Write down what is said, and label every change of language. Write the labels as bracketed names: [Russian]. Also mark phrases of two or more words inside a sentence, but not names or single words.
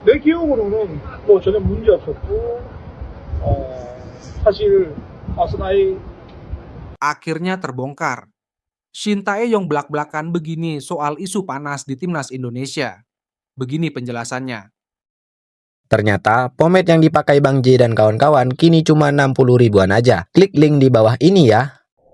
[Korean] 내 기억으로는 뭐 전혀 문제 없었고, 사실 아스나이 [Indonesian] Akhirnya terbongkar. Shin Tae-yong belak-belakan begini soal isu panas di timnas Indonesia. Begini penjelasannya. Ternyata, pomade yang dipakai Bang J dan kawan-kawan kini cuma 60 ribuan aja. Klik link di bawah ini ya.